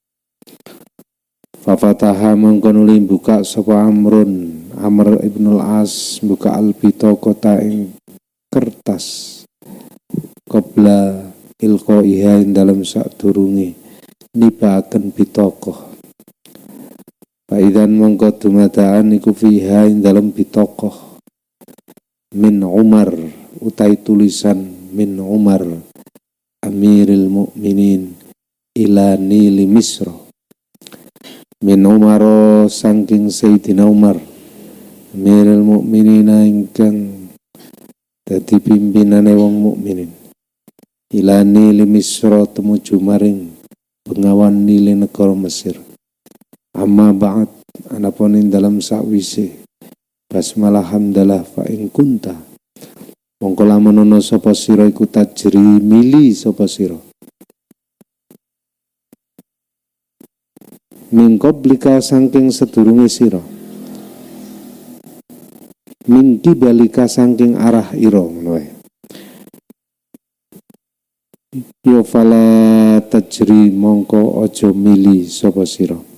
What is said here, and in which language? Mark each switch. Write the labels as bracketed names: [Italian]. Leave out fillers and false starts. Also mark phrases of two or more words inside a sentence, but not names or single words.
[Javanese] Fafataha mongko nuli buka sapa Amr ibnul As buka al-bitaqata ing kertas [Arabic] قبل إلقائها [Javanese] ing dalam sadurunge nibaaken bitaqah. Faidan mongko dumadaan iku fiha ing dalam bitaqah [Arabic] من عمر [Javanese] utai tulisan [Arabic] من عمر أمير المؤمنين إلى نيل مصر. من عمر [Javanese] saking Sayyidina Umar [Arabic] أمير المؤمنين [Javanese] ingkang dadi pimpinane wong mukminin [Arabic] إلى نيل مصر [Javanese] tumuju maring bengawan Nili negara Mesir. [Arabic] أما بعد [Javanese] anapun ing dalam sakwise basmalah hamdalah [Arabic] فإن كنت [Javanese] mongko lamun ana sapa sira iku tajri mili sapa sira [Arabic] من قبلك [Javanese] saking sedurunge sira [Arabic] من قبلك [Javanese] saking arah ira ngono wae yo [Arabic] فلا تجري [Javanese] mongko aja mili sapa sira.